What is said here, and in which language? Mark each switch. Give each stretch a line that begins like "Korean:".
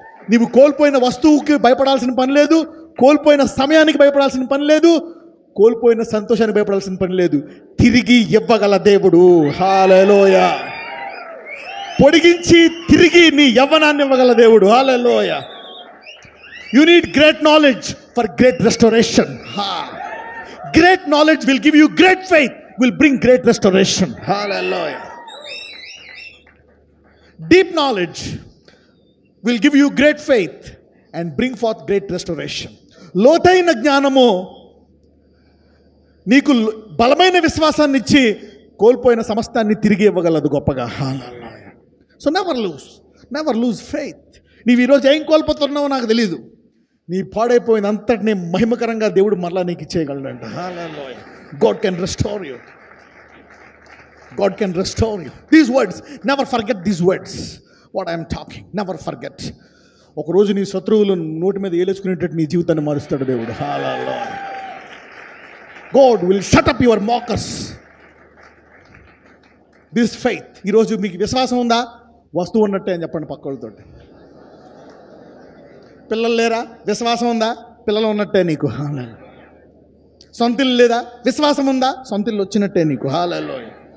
Telugu: నీవు కోల్పోయిన వస్తువుకి భయపడాల్సిన పని లేదు, కోల్పోయిన సమయానికి భయపడాల్సిన పని లేదు, కోల్పోయిన సంతోషానికి భయపడాల్సిన పని లేదు. తిరిగి ఇవ్వగల దేవుడు. హల్లెలూయా. పొడిగించి తిరిగి నీ యవ్వనాన్ని ఇవ్వగల దేవుడు. హల్లెలూయా.
English: You need great knowledge for great restoration. Great knowledge will give you great faith, will bring great restoration. Hallelujah. Deep knowledge will give you great faith and bring forth great restoration.
Telugu: లోతైన జ్ఞానము నీకు బలమైన విశ్వాసాన్ని ఇచ్చి కోల్పోయిన సమస్తాన్ని తిరిగి ఇవ్వగలదు గొప్పగా.
English: So never lose faith.
Telugu: నీవు ఈరోజు ఏం కోల్పోతున్నావో నాకు తెలీదు. నీ పాడైపోయిన అంతటినీ మహిమకరంగా దేవుడు మరలా నీకు ఇచ్చేయగలడంట.
English: God can restore you. God can restore you. These words, never forget these words. What I am talking, never forget.
Telugu: ఒకరోజు నీ శత్రువులు నోటి మీద ఏలేసుకునేటట్టు నీ జీవితాన్ని మారుస్తాడు దేవుడు.
English: God will shut up your mockers. This faith.
Telugu: ఈరోజు మీకు విశ్వాసం ఉందా? వస్తువు ఉన్నట్టే అని చెప్పండి పక్కలతో. పిల్లలు లేరా? విశ్వాసం ఉందా? పిల్లలు ఉన్నట్టే నీకు. సొంతిల్లు లేదా? విశ్వాసం ఉందా? సొంతిల్లు వచ్చినట్టే నీకు. హల్లెలూయా.